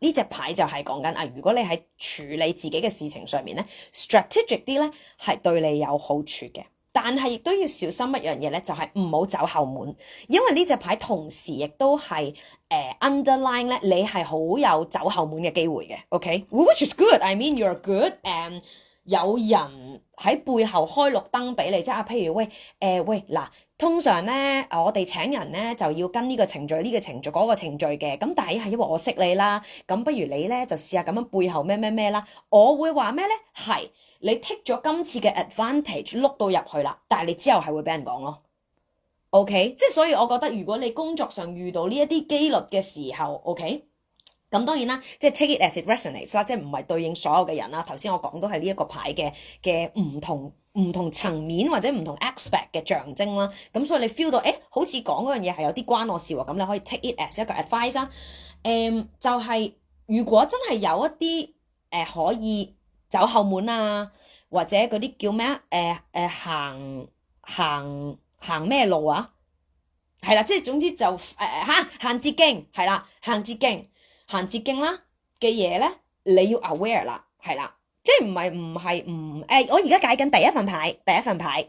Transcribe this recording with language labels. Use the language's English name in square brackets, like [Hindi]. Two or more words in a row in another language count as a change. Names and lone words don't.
[Cantonese] 呢隻牌就係講緊啊，如果你喺處理自己嘅事情上面咧，strategic 啲咧係對你有好處嘅。但係亦都要小心一樣嘢咧，就係唔好走後門，因為呢隻牌同時亦都係underline 咧，你係好有走後門嘅機會嘅。OK， [English] which is good. I mean you're good. [Cantonese] 有人喺背後開綠燈俾你，即係譬如喂嗱，通常咧我哋請人咧就要跟呢個程序、嗰個程序嘅，咁但係因為我識你啦，咁不如你咧就試下咁樣背後咩啦，我會話咩咧係。你 take 咗今次嘅 advantage 碌到入去啦，但係你之後係會俾人講咯。OK， 即係所以我覺得如果你工作上遇到呢一啲機率嘅時候 ，OK， 咁當然啦，即係 [English] take it as it resonates [Cantonese] 啦，即係唔係對應所有嘅人啦。頭先我講都係呢一個牌嘅唔同層面或者唔同 aspect 嘅象徵啦。咁所以你 feel 到好似講嗰樣嘢係有啲關我事喎，咁你可以 [English] take it as [Cantonese] 一個 advice 啦。就係如果真係有一啲可以走後門啊，或者嗰啲叫咩啊？行咩路啊？係啦，即係總之就行捷徑係啦，行捷徑啦嘅嘢咧，你要 aware 啦，係啦，即係唔係我而家解緊第一份牌。